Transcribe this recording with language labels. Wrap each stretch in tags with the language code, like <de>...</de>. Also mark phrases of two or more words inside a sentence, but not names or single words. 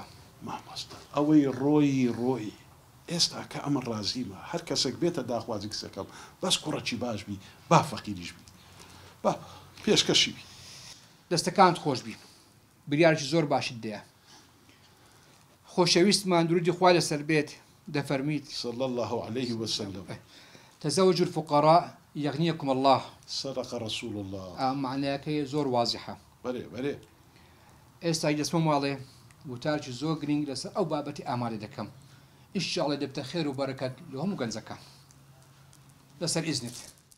<ckb>مامۆستا ئەوەی ڕۆی ئێستا کە ئەمە ڕازیمە هەر کەسێک بێتە داخوازی کسەکەم بەس کوڕەکی باش بی با فەقیریش بی با پێشکەشی بی دەستەکانت خۆش بی بریارێکی زۆر باشت دەیە خۆشەویستمان درودی خوا لەسەر بێت دەفەرمیت</ckb> <ar>صلى الله عليه وسلم تزوج الفقراء يغنيكم الله صدق رسول الله</ar> <ckb>معناکەی زۆر وازحە بەرێ ئێستا دەسمە ماڵێ وتارکی زۆر گرنگ لەسەر ئەو بابەتی ئامادە دەکەم ئینشاءڵڵا دەبتە خێر و بەرەکەت لە هەموو گەنجەکە لەسەر ئیزنت</ckb>